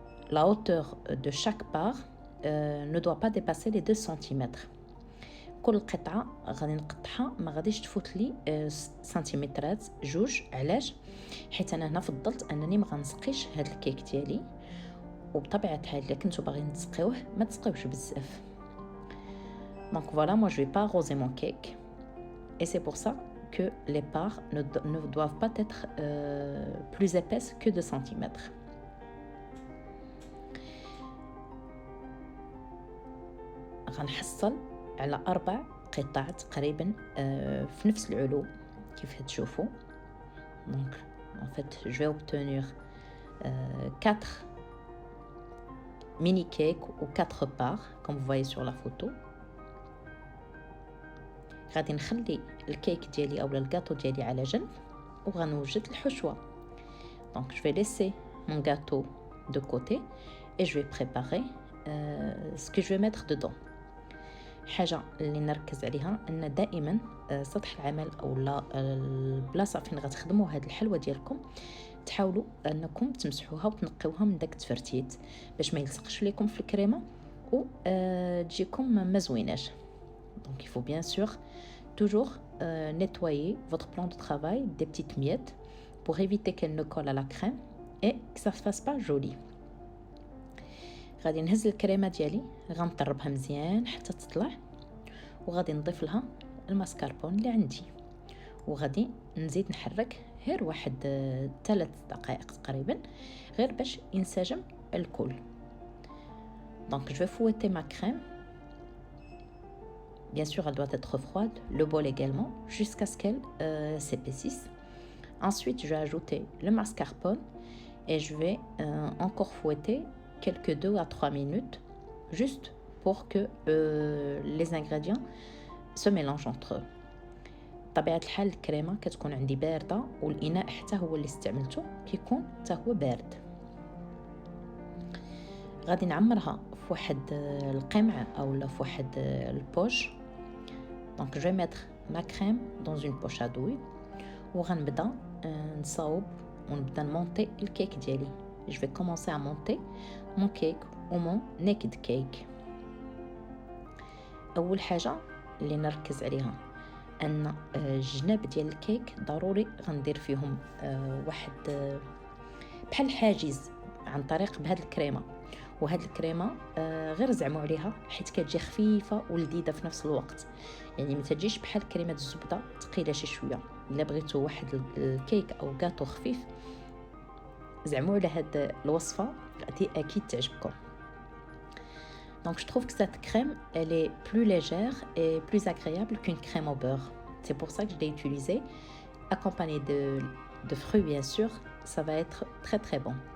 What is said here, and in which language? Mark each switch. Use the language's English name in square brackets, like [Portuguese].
[French] La hauteur de chaque part ne doit pas dépasser les 2 cm. [Arabic] كل قطعة غادي نقطعها ما غاديش تفوت لي سنتيمترات جوج. علاش؟ حيت انا هنا فضلت انني ما غنسقيش هذا الكيك ديالي، وبطبيعه الحال الا كنتو باغيين تسقيوه ما تسقيوش بزاف. [French] Donc voilà, moi je vais pas arroser mon cake et c'est pour ça que les parts ne doivent pas être plus épaisses que 2 cm. [Arabic] غنحصل على 4 قطع تقريبا في نفس العلو كيف تشوفوا. [French] Donc en fait je vais obtenir 4 mini cakes ou 4 parts comme vous voyez sur la photo. [Arabic] غادي نخلي الكيك ديالي اولا الجاتو ديالي على جنب وغنوجد الحشوه. [French] Donc je vais laisser mon gâteau de côté et je vais préparer ce que je vais mettre dedans. [Arabic] حاجه اللي نركز عليها ان دائما سطح العمل او البلاصه فين غتخدموا هاد الحلوه ديالكم تحاولوا انكم تمسحوها وتنقيوها من داك التفرتيت باش ما يلصقش لكم في الكريمه و تجيكم ما زويناش. [French] Donc il faut bien sûr toujours nettoyer votre plan de travail des petites miettes pour éviter qu'elle ne colle à la crème et que ça ne se fasse pas joli. [Arabic] غادي نهز الكريمه ديالي غنطربها مزيان حتى تطلع وغادي نضيف لها الماسكربون اللي عندي وغادي نزيد نحرك غير واحد 3 دقائق تقريبا غير باش ينسجم الكل. [French] Donc je vais fouetter ma crème. Bien sûr, elle doit être froide, le bol également, jusqu'à ce qu'elle s'épaississe. Ensuite, je vais ajouter le mascarpone et je vais encore fouetter quelques 2 à 3 minutes, juste pour que les ingrédients se mélangent entre eux. [Arabic] طبيعة الحال الكريمة كتكون عندي باردة والإناء حتى هو اللي استعملته كيكون حتى هو بارد. غادي نعمرها في واحد القمع أو في واحد البوش. [French] Donc je vais mettre ma crème dans une poche à douille [Arabic] وغنبدا نصاوب ونبدا نمونطي الكيك ديالي. [French] Je vais commencer à monter mon cake ou mon naked cake. [Arabic] أول حاجة اللي نركز عليها أن الجناب ديال الكيك ضروري غندير فيهم واحد بحال حاجز عن طريق بهاد الكريمة. وهاد الكريمه غير زعموا عليها حيت كتجي خفيفه ولذيذه في نفس الوقت، يعني ما تجيش بحال كريمه الزبده ثقيله شي شويه. الا بغيتو واحد الكيك او غاتو خفيف زعموا على هاد الوصفه غادي اكيد تعجبكم. [French] Donc je trouve que cette crème elle est plus légère et plus agréable qu'une crème au beurre. C'est pour ça que je l'ai utilisée accompagnée de fruits bien sûr, ça va être très très bon.